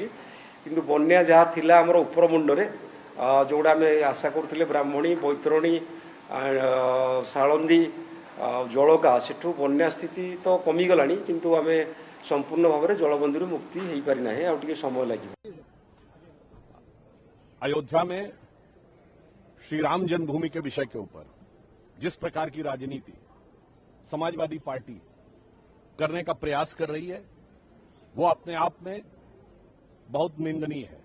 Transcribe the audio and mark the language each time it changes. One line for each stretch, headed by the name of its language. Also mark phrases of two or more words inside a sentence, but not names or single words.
Odia: କିନ୍ତୁ ବନ୍ୟା ଯାହା ଥିଲା ଆମର ଉପର ମୁଣ୍ଡରେ, ଯେଉଁଟା ଆମେ ଆଶା କରୁଥିଲେ ବ୍ରାହ୍ମଣୀ, ବୈତରଣୀ, ସାଳନ୍ଦୀ, ଜଳକା, ସେଠୁ ବନ୍ୟା ସ୍ଥିତି ତ କମିଗଲାଣି, କିନ୍ତୁ ଆମେ ସମ୍ପୂର୍ଣ୍ଣ ଭାବରେ ଜଳବନ୍ଦୀରୁ ମୁକ୍ତି ହେଇପାରି ନାହିଁ, ଆଉ ଟିକେ ସମୟ ଲାଗିବ।
Hindi: अयोध्या में श्री राम जन्मभूमि के विषय के ऊपर जिस प्रकार की राजनीति समाजवादी पार्टी करने का प्रयास कर रही है, वो अपने आप में बहुत निंदनीय है।